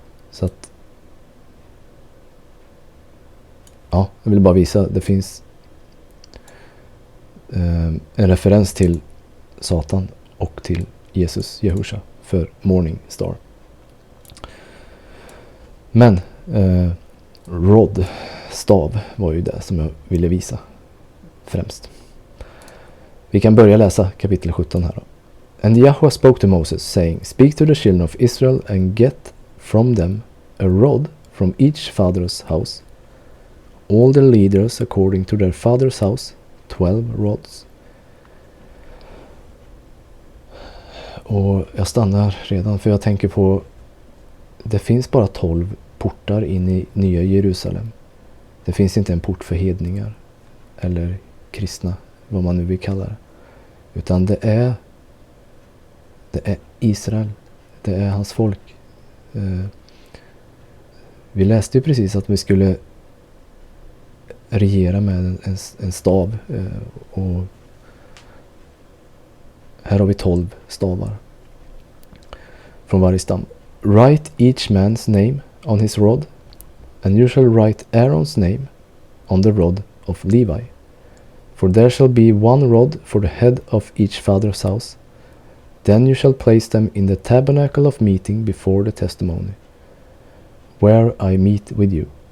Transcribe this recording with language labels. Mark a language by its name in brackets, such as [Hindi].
[Swedish] Så att ja, jag vill bara visa, det finns en referens till Satan och till Jesus, Jahusha, för Morning Star. Men rod, stav, var ju det som jag ville visa främst. Vi kan börja läsa kapitel 17 här då. [English] And Yahweh spoke to Moses, saying, Speak to the children of Israel and get from them a rod from each father's house, all the leaders according to their father's house, 12 rods. [Swedish] Och jag stannar redan, för jag tänker på, det finns bara 12 portar in i nya Jerusalem. Det finns inte en port för hedningar eller kristna, vad man nu vill kalla det. Utan det är Israel. Det är hans folk. Vi läste ju precis att vi skulle regera med en stav. Och här har vi 12 stavar från varje stam. [English] Write each man's name on his rod, and you shall write Aaron's name on the rod of Levi. For there shall be one rod for the head of each father's house. Then you shall place them in the tabernacle of meeting before the testimony, where I meet with you.